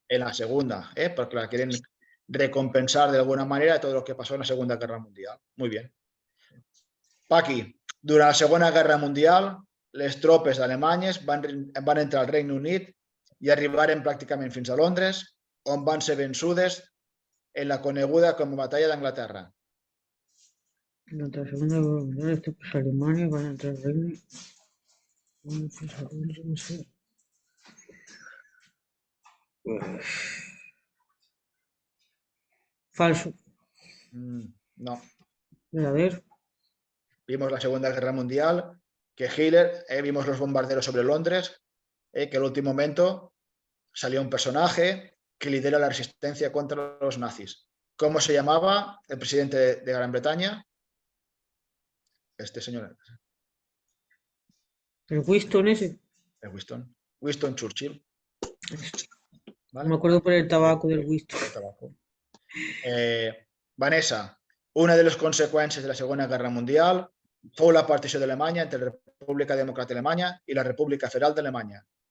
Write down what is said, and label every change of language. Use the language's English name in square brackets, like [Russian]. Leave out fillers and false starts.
[Spanish] En la segunda, porque la quieren recompensar de alguna manera todo lo que pasó en la Segunda Guerra Mundial. Muy bien. [Catalan] Paqui, durant la Segona Guerra Mundial, les tropes alemanyes van entrar al Regne Unit i arribaren pràcticament fins a Londres, on van ser vençudes en la coneguda com a Batalla d'Anglaterra. [Spanish] Durante la Segunda Guerra Mundial, las tropas alemanas van a entrar al Reino. No sé. Falso. No. A ver. Vimos la Segunda Guerra Mundial, que Hitler, vimos los bombarderos sobre Londres, que en el último momento salió un personaje que lidera la resistencia contra los nazis. ¿Cómo se llamaba el presidente de Gran Bretaña? Este señor. ¿El Winston ese? El Winston Churchill. ¿Vale? Me acuerdo por el tabaco del Winston. El tabaco. [Catalan] Vanessa, una de les conseqüències de la Segona Guerra Mundial fou la partició d'Alemanya entre la República Democràtica Alemanya i la República Federal d'Alemanya.